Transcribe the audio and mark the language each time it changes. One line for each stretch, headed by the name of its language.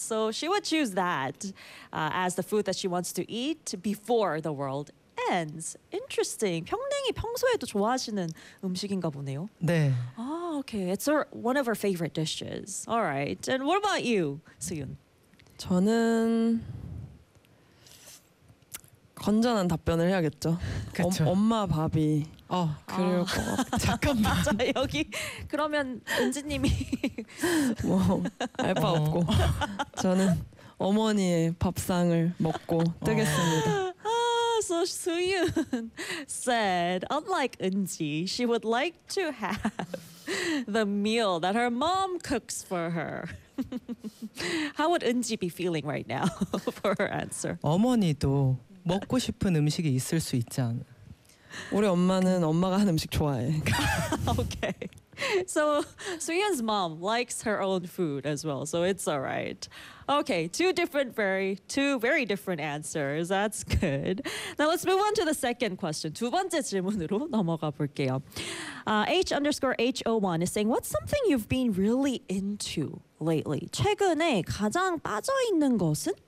English: So she would choose that as the food that she wants to eat before the world ends. Interesting.
Korean: 평냉이 평소에도 좋아하시는 음식인가 보네요. 네.
English: Oh, okay. It's her, one of her favorite dishes. All right. And what about you, Seuyun?
Korean: 저는 건전한 답변을 해야겠죠. 그렇죠. 엄마 밥이 어, 그럴 아. 것 같아. 잠깐만. 자, 여기 그러면 은지님이 뭐 알바 어. 없고 저는 어머니의 밥상을 먹고 뜨겠습니다.
English: 아, so Seuyun said, unlike 은지, she would like to have the meal that her mom cooks for her. How would 은지 be feeling right now for her answer?
Korean: 어머니도 먹고 싶은 음식이 있을 수 있지 않아? 우리 엄마는 엄마가 하는 음식 좋아해.
English: Okay. So, Suyun's mom likes her own food as well, so it's all right. Okay, two very different answers. That's good. Now let's move on to the second question.
Korean: 두 번째 질문으로 넘어가 볼게요.
English: H_HO1 is saying, what's something you've been really into lately?
Korean: 최근에 가장 빠져 있는 것은?